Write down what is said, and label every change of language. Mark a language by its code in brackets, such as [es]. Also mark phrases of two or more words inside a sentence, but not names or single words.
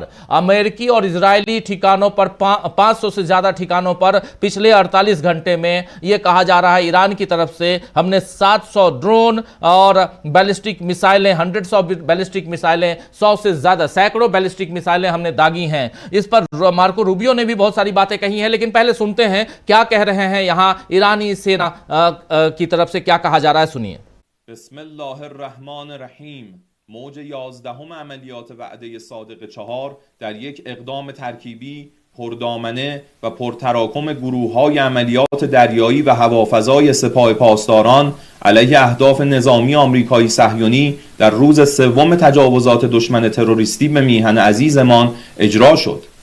[hi] अमेरिकी और इजरायली ठिकानों पर 500 से ज्यादा ठिकानों पर पिछले 48 घंटे में यह कहा जा रहा है ईरान की तरफ से हमने 700 ड्रोन और बैलिस्टिक मिसाइलें, [en] hundreds of ballistic [hi] मिसाइलें, 100 से ज्यादा, सैकड़ों बैलिस्टिक मिसाइलें हमने दागी हैं। इस पर मार्को रूबियो ने भी बहुत सारी बातें कही हैं, लेकिन पहले सुनते हैं क्या कह रहे हैं यहां ईरानी सेना की तरफ से क्या कहा जा रहा है, सुनिए। [ar] बिस्मिल्लाहिर्रहमानिर्रहीम। [fa] موج 11 عملیات وعده صادق 4 در یک اقدام ترکیبی پردامنه و پرتراکم گروه‌های عملیات دریایی و هوافضای سپاه پاسداران علیه اهداف نظامی آمریکایی صهیونی در روز 3 تجاوزات دشمن تروریستی به میهن عزیزمان اجرا شد.